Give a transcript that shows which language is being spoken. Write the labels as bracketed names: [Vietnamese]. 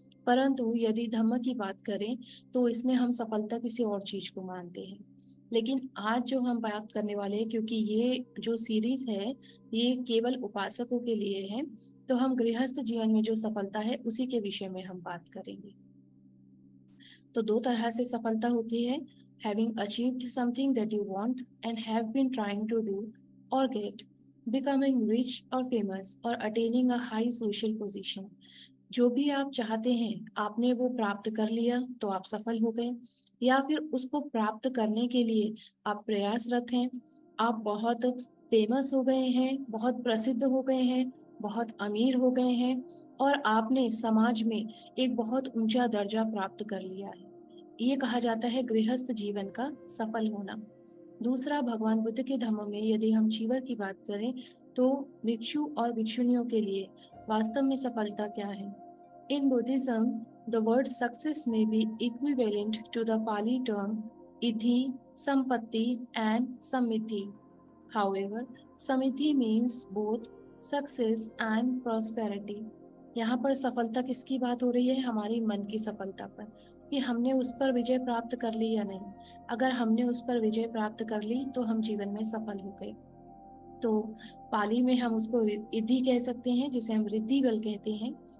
[Hindi] परंतु यदि धम्म की बात करें तो इसमें हम सफलता किसी और चीज को मानते हैं। लेकिन आज जो हम बात करने वाले हैं, क्योंकि ये जो सीरीज है ये केवल उपासकों के लिए है, तो हम गृहस्थ जीवन में जो सफलता है उसी के विषय में हम बात करेंगे। तो 2 तरह से सफलता होती है, [English] having achieved something that you want and have been trying to do or get, becoming rich or famous or attaining a high social position। [Hindi] जो भी आप चाहते हैं आपने वो प्राप्त कर लिया तो आप सफल हो गए, या फिर उसको प्राप्त करने के लिए आप प्रयासरत हैं, आप बहुत फेमस हो गए हैं, बहुत प्रसिद्ध हो गए हैं, बहुत अमीर हो गए हैं, और आपने समाज में एक बहुत ऊंचा दर्जा प्राप्त कर लिया है। ये कहा जाता है गृहस्थ जीवन का सफल होना। दूसरा, भगवान बुद्ध के धम्म में यदि हम चीवर की बात करें तो भिक्षु और भिक्षुणियों के लिए वास्तव में सफलता क्या है। [English] In Buddhism, the word success may be equivalent to the Pali term idhi, sampatti, and samriddhi. However, samriddhi means both success and prosperity. [Hindi] यहाँ पर सफलता किसकी बात हो रही है? हमारी मन की सफलता पर, कि हमने उस पर विजय प्राप्त कर ली या नहीं। अगर हमने उस पर विजय प्राप्त कर ली तो हम जीवन में सफल हो गए। तो पाली में हम उसको इद्धि कह सकते हैं, जिसे हम रिद्धि बल कहते हैं।